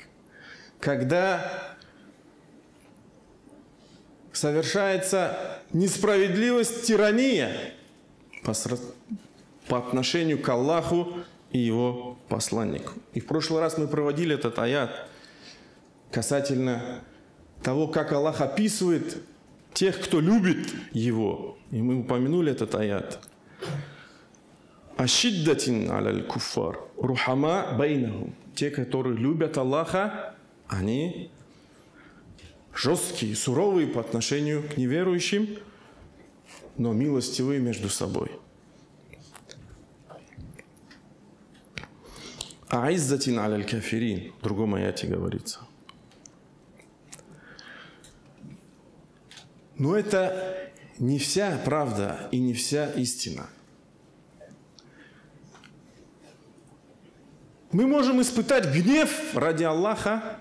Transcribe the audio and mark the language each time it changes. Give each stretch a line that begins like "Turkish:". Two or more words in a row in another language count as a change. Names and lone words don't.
Russian: Когда совершается несправедливость, тирания по отношению к Аллаху и его посланнику. И в прошлый раз мы проводили этот аят касательно того, как Аллах описывает тех, кто любит его. И мы упомянули этот аят.
Arabic: «أشداء على الكفار رحماء بينهم».
Russian: Те, которые любят Аллаха, они жесткие, суровые по отношению к неверующим, но милостивые между собой.
Arabic: «أعزة على الكافرين».
Russian: В другом аяте говорится. Но это не вся правда и не вся истина. Мы можем испытать гнев ради Аллаха.